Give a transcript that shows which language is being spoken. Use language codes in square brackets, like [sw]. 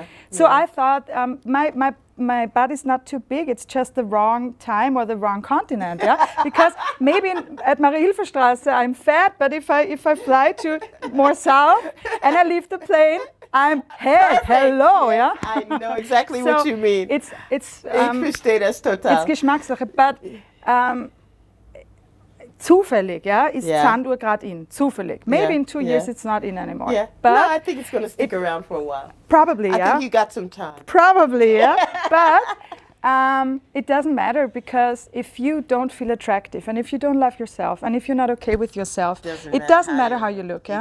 [en] So I thought, my body's not too big, it's just the wrong time or the wrong continent, because maybe at Marie-Hilfer-Straße I'm fat, but if I fly to more south and I leave the plane, I'm hello, I know exactly what you mean. It's [de] ich verstehe das total. [en] It's [de] Geschmackssache, [en] but [de] zufällig, ist Sandur gerade in. Zufällig. [en] Maybe in 2 years it's not in anymore. Yeah. But no, I think it's going to stick around for a while. Probably, I think you got some time. Probably, But it doesn't matter, because if you don't feel attractive, and if you don't love yourself, and if you're not okay with yourself, it doesn't matter how you look,